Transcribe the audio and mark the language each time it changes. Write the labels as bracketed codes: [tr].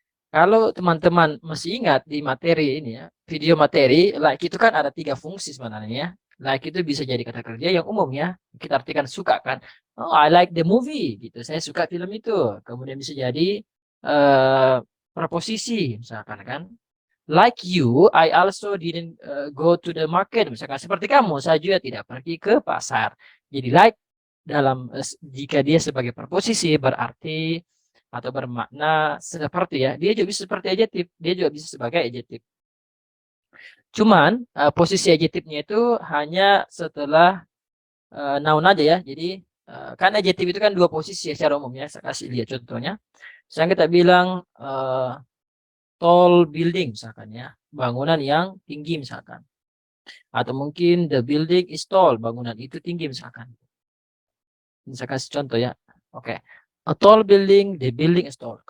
[id] Kalau teman-teman masih ingat di materi ini ya, video materi, like itu kan ada tiga fungsi sebenarnya ya. Like itu bisa jadi kata kerja yang umum ya. Kita artikan suka kan. [en] Oh, I like the movie [id] gitu. Saya suka film itu. Kemudian bisa jadi eh preposisi misalkan kan. [en] Like you, I also didn't go to the market. [id] Misalkan seperti kamu, saya juga tidak pergi ke pasar. Jadi like dalam jika dia sebagai preposisi berarti atau bermakna seperti ya. Dia juga bisa seperti adjektif, dia juga bisa sebagai adjektif. Cuman posisi adjektifnya itu hanya setelah noun aja ya. Jadi kan adjektif itu kan dua posisi ya secara umum ya. Saya kasih lihat contohnya. Misalnya kita bilang tall building misalkan ya. Bangunan yang tinggi misalkan. Atau mungkin [en] the building is tall, [id] bangunan itu tinggi misalkan. Ini saya kasih contoh ya. Oke. [en] A tall building, the building is tall.